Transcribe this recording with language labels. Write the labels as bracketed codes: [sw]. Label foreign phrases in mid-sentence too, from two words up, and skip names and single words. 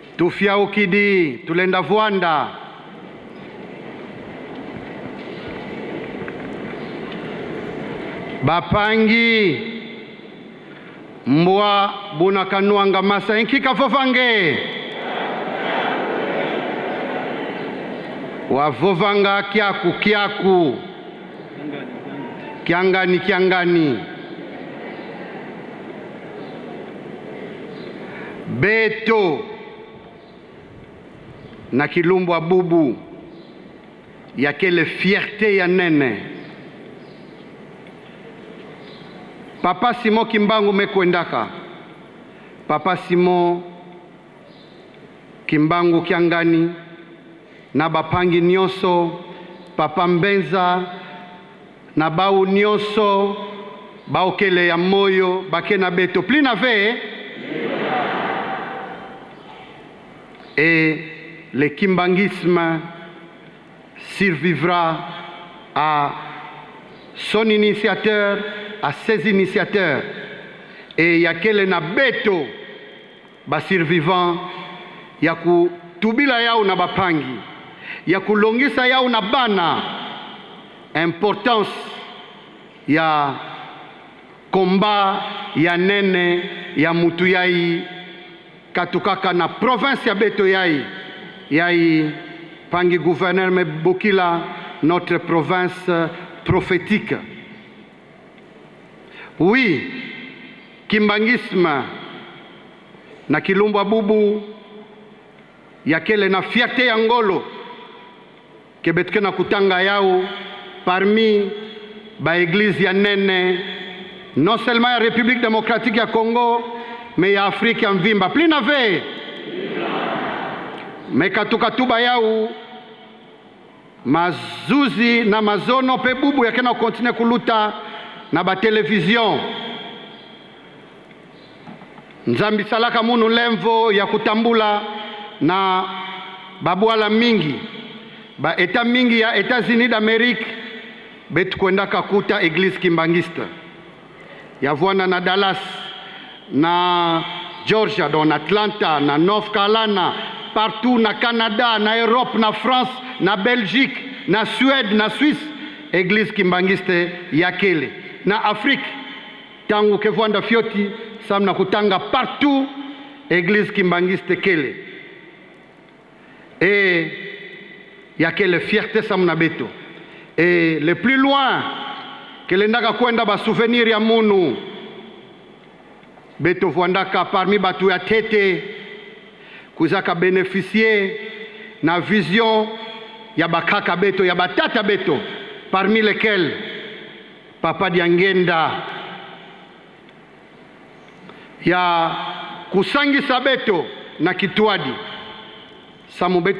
[ktu] Tufia ukidi tulenda Vwanda. Bapangi mbwa buna kanuanga masa inkika fofange wavovanga kiaku kiaku kiangani kiangani Beto na Kilumbwa bubu ya kele fierté ya nene. Papa Simon Kimbangu mekwendaka. Papa Simon Kimbangu kiangani na bapangi nyoso, Papa Mbenza na bau nyoso, bau kele ya moyo, bakena Beto plina ve. [fr] Et le kimbangisme survivra à son initiateur, à ses initiateurs. Et il y a quel [ktu] na Beto ba survivant ya kutubila yao na bapangi, ya kulongisa yao na bana. Importance ya combat ya nene ya mutu yai katukaka na province ya Beto yai pangi gouverneur me bokila [fr] notre province prophétique. [ktu] Oui, kimbangisme na Kilumbwa bubu ya kele na fierté ya ngolo kebetke na kutanga yao parmi ba église ya nene [fr] non seulement [ktu] ya République démocratique ya Congo mais ya Afrique ya mvimba plina ve mekatuka tuba yao mazuzi na mazono pe bubu ya kena continue kuluta na ba television. Nzambi salaka munu lemvo ya kutambula na babwala mingi ba eta mingi ya États-Unis d'Amérique betu kwenda kakuta [fr] église kimbangiste [ktu] ya Vwanda na Dallas na Georgia, dans Atlanta, na North Carolina, partout na Canada, na Europe, na France, na Belgique, na Suède, na Suisse, [fr] église kimbangiste [ktu] ya kele. Na Afrique, tangu ke Vwanda fioti, samna kutanga partout, [fr] église kimbangiste [ktu] kele. Et ya kele fierté samna Beto. [fr] Et le plus loin, [ktu] kele ndaka kwenda ba souvenir ya munu, Beto Vwandaka parmi batu ya tete kuzaka bénéficier na vision ya bakaka Beto ya batata Beto, [fr] parmi lesquels [ktu] Papa Diangenda ya kusangisa Beto na Kitwadi samu Beto